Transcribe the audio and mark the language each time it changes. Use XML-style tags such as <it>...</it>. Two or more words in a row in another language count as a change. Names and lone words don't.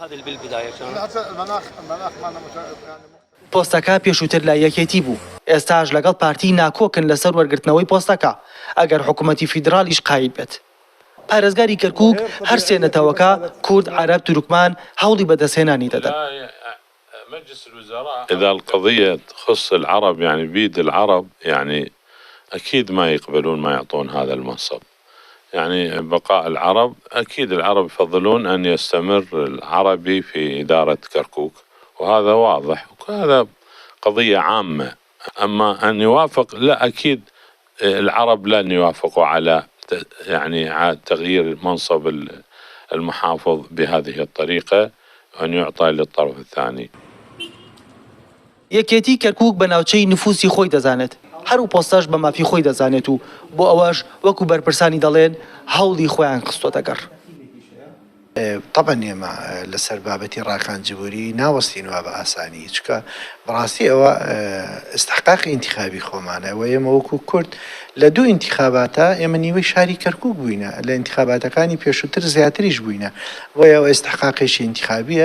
<ckb>پۆستەکە پێشووتر لای یەکێتی بوو. ئێستاش لەگەڵ پارتی ناکۆکن لەسەر وەرگرتنەوەی پۆستەکە ئەگەر حکوومەتی فیدرالیش قایل بێت. پارێزگاری کەرکووک هەر سێ نەتەوەکە کورد، عەرەب، تورکمان هەوڵی بەدەستهێنانی دەدەن.</ckb> <ar>إذا القضية تخص العرب يعني بيد العرب يعني أكيد ما يقبلون ما يعطون هذا المنصب. يعني بقاء العرب أكيد العرب يفضلون أن يستمر العربي في إدارة كركوك، وهذا واضح وهذا قضية عامة. أما أن يوافق لا، أكيد العرب لن يوافقوا على يعني تغيير منصب المحافظ بهذه الطريقة أن يعطى للطرف الثاني.</ar> <ckb>یەکێتی کەرکووک بە ناوچەی نفوسی خۆی دەزانێت، هەرو پۆستەش بە مافی خۆی دەزانێت و بۆ ئەوەش وەکو بەرپرسانی دەڵێن هەوڵی خۆیان خستۆتە گەڕ. طبعا ئێمە لەسەر بابەتی ڕاکان جبوری ناوەستینەوە بە ئاسانی، چکە بەڕاستی ئەوە استحقاقی ئینتیخابی خۆمانە و ئێمە وەکو کورد لە دوو ئینتیخاباتە ئێمە نیوەی شاری کەرکووک بووینە، لە ئینتیخاباتەکانی پێشووتر زیاتریش بووینە، بۆیە ئەوە استحقاقێکی ئینتیخابیە.</ckb>